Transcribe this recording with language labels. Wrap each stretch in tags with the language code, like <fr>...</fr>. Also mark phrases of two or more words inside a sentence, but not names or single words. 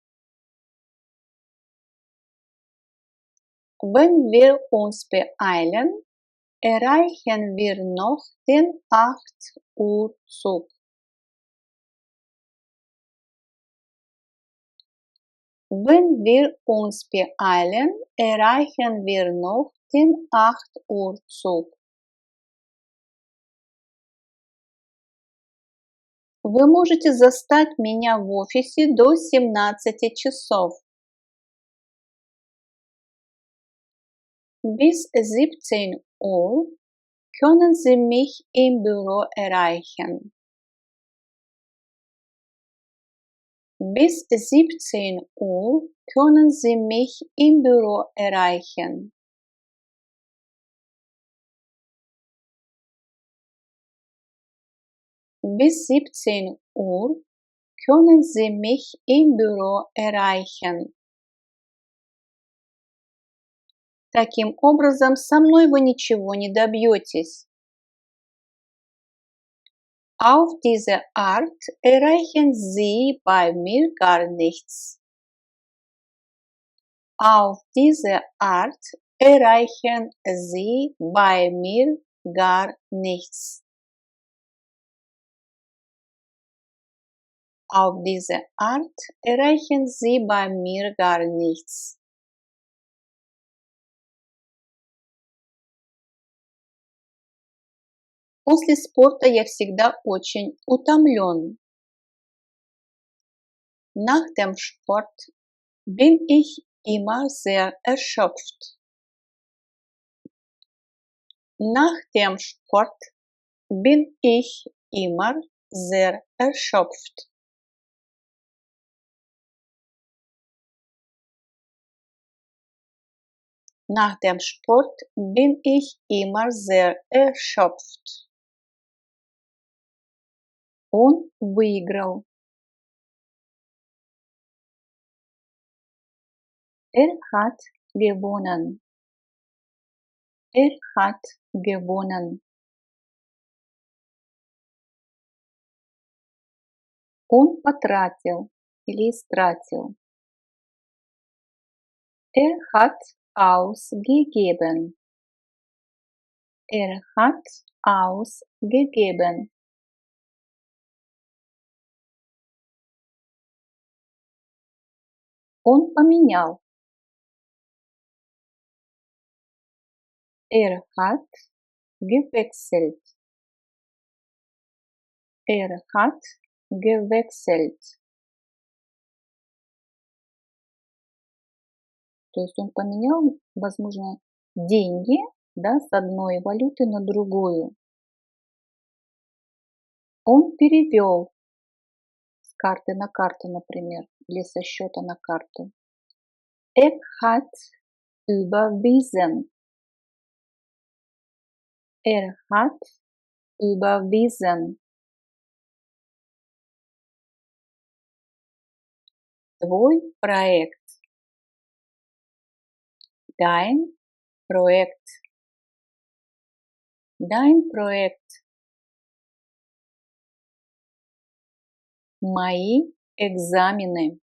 <de>Wenn wir uns beeilen, erreichen wir noch den 8 Uhr Zug. Wenn wir uns beeilen, erreichen wir noch den 8 Uhr Zug.</de> <ru>Вы можете застать меня в офисе до 17 часов.</ru> <de>Bis 17 Uhr können Sie mich im Büro erreichen. Bis 17 Uhr können Sie mich im Büro erreichen. Bis 17 Uhr können Sie mich im Büro erreichen.</de> <ru>Таким образом, со мной вы ничего не добьетесь.</ru> <de>Auf diese Art erreichen Sie bei mir gar nichts. Auf diese Art erreichen Sie bei mir gar nichts. Auf diese Art erreichen Sie bei mir gar nichts.</de> <ru>После спорта я всегда очень утомлен.</ru> <de>Nach dem Sport bin ich immer sehr erschöpft. Nach dem Sport bin ich immer sehr erschöpft. Nach dem Sport bin ich immer sehr erschöpft.</de> <ru>Он выиграл.</ru> <de>Hat gewonnen. Hat gewonnen.</de> <ru>Он потратил или истратил.</ru> <de>Hat ausgegeben. Hat ausgegeben.</de> <ru>Он поменял.</ru> <de>Hat gewechselt. Hat gewechselt.</de> <ru>То есть он поменял, возможно, деньги, да, с одной валюты на другую. Он перевел с карты на карту, например, или со счета на карту.</ru> <de>Hat überwiesen. Hat überwiesen.</de> <ru>Твой проект.</ru> <de>Dein Projekt. Dein Projekt.</de> <ru>Мои экзамены.</ru>